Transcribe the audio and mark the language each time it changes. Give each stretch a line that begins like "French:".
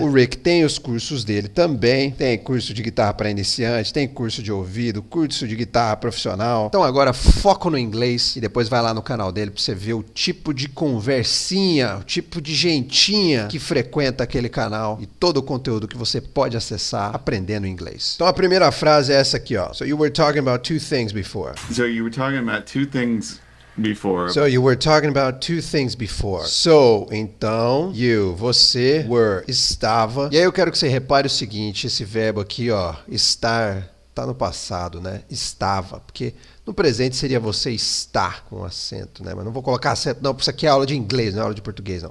Portuguese: O Rick tem os cursos dele também. Tem curso de guitarra para iniciante, tem curso de ouvido, curso de guitarra profissional. Então agora foco no inglês e depois vai lá no canal dele para você ver o tipo de conversinha, o tipo de gentinha que frequenta aquele canal. E todo o conteúdo que você pode acessar aprendendo inglês. Então a primeira frase é essa aqui, ó.
English: So you were talking about two things before. So you were talking about two things before. So you were talking about two things before.
Portuguese: So, então, você, were, estava. E aí eu quero que você repare o seguinte, esse verbo aqui, ó, estar, tá no passado, né? Estava, porque no presente seria você estar com acento, né? Mas não vou colocar acento não, porque isso aqui é aula de inglês, não é aula de português, não.